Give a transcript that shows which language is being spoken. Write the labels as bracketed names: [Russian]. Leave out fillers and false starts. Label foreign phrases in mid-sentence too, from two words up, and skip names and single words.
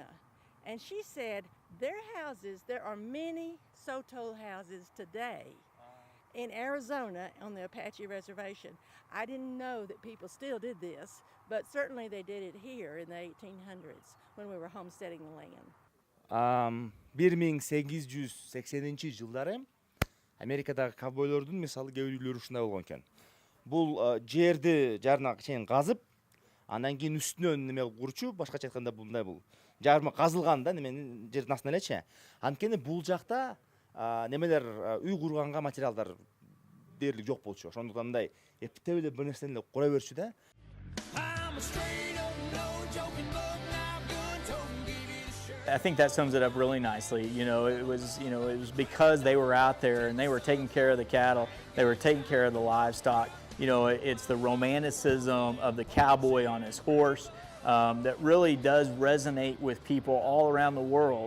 [English] And she said their houses, there are many sotol houses today, in Arizona on the Apache reservation. I didn't know that people still did this, but certainly they did it here in the 1800s when we were homesteading the land. [Kyrgyz] 1880-жылдары Америкадагы ковбойлордун мисалы кээ-бирлери ушундай болгон экен. Бул жерди жарына чейин казып, андан кийин үстүнөн неме курчу, башкача айтканда мындай бул жарма казылган да, неменин жердин астына элечи. Анткени бул жакта немелер үй курганга материалдар дээрлик жок болчу. Ошондуктан мындай эптеп эле бир нерсени кура берчү да. [English] I think that sums it up really nicely. It was because they were out there and they were taking care of the cattle, they were taking care of the livestock. It's the romanticism of the cowboy on his horse that really does resonate with people all around the world.